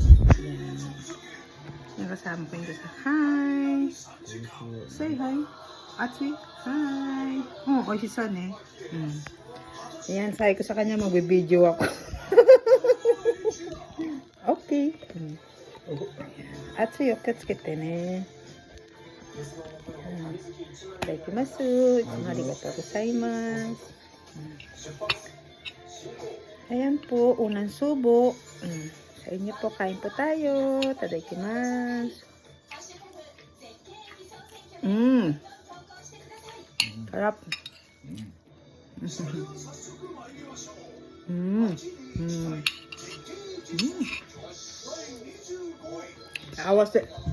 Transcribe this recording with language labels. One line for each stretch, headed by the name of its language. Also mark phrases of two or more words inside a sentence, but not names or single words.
Filipino: Ayan. Nakasama ko yung isa. Hi!
English: Say hi! Achi, hi!
Filipino: Oh, oishisan eh. Ayan, sabi ko sa kanya, magbibideo ako. Okay. Achi, okatsuke ne. Itadakimasu.
Japanese: ありがとうございます.
Filipino: Ayan po, unang subo. Sa inyo po, kain po tayo. Itadakimasu. Sarap. Awas eh.